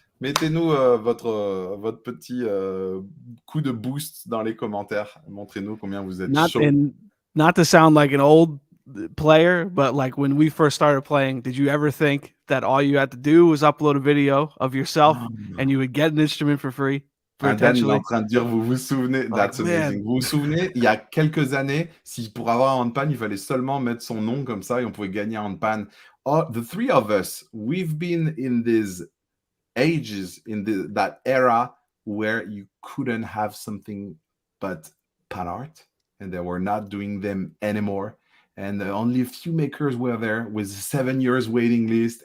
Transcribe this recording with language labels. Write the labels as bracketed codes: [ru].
[fr] Mettez-nous votre petit coup de boost dans les commentaires. Montrez-nous combien vous êtes chaud. [en] Not to sound like an old player, but like when we first started playing, did you ever think that all you had to do was upload a video of yourself and you would get an instrument for free? [fr] Dan est en train de dire, vous vous souvenez, [en] that's amazing. [fr] Vous vous souvenez, il y a quelques années, pour avoir un handpan, il fallait seulement mettre son nom comme ça et on pouvait gagner un handpan. [en] Oh, the three of us, we've been in these ages, in that era where you couldn't have something but pan art, and they were not doing them anymore. And only a few makers were there with 7 years waiting list.